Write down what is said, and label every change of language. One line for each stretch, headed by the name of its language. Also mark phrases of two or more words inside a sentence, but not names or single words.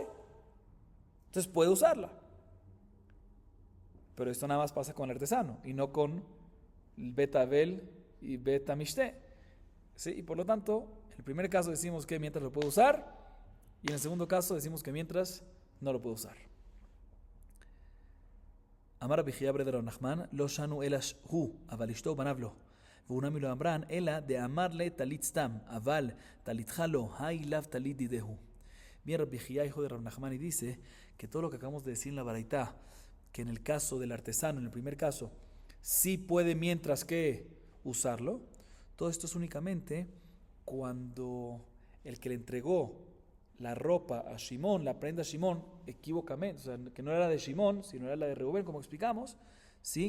Spanish: Entonces puede usarla. Pero esto nada más pasa con el artesano y no con el Beta Abel y Beta Mishte. ¿Sí? Y por lo tanto, en el primer caso decimos que mientras lo puede usar y en el segundo caso decimos que mientras no lo puede usar.
Aramaic: אמר רבי חייא בר נחמן, לא שנו אלא הוא, אבל אשתו ובניו לא. והוא נמי לא אמרן, אלא דאמר לה טלית סתם, אבל טליתך לא, היי לאו טלית דידהו.
Spanish: Bien, Rabbi Chía, hijo de Rav Nachman, y dice que todo lo que acabamos de decir en la baraitá, que en el caso del artesano, en el primer caso, sí puede mientras que usarlo, todo esto es únicamente cuando el que le entregó la ropa a Shimón, la prenda a Shimón, equivocamente, o sea, que no era de Shimón, sino era la de Reubén, como explicamos, ¿sí?